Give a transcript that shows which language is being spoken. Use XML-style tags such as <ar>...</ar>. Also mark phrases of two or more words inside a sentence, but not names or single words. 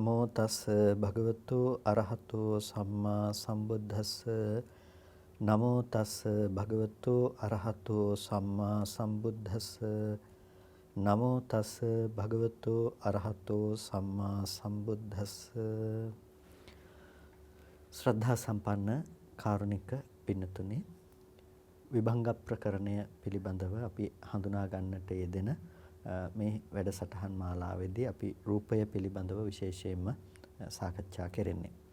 <pi>තස් භගවතු අරහතෝ සම්මා සම්බුද්දස්ස නමෝ තස් භගවතු අරහතෝ සම්මා සම්බුද්දස්ස නමෝ තස් භගවතු අරහතෝ සම්මා සම්බුද්දස්ස.</pi> <si>ශ්‍රද්ධා සම්පන්න කාරුණික පින්නතුනි, විභංග ප්‍රකරණය පිළිබඳව අපි හඳුනා ගන්නට යෙදෙන මේ වැඩසටහන් මාලාවේදී අපි රූපය පිළිබඳව විශේෂයෙන්ම සාකච්ඡා කරන්නේ.</si>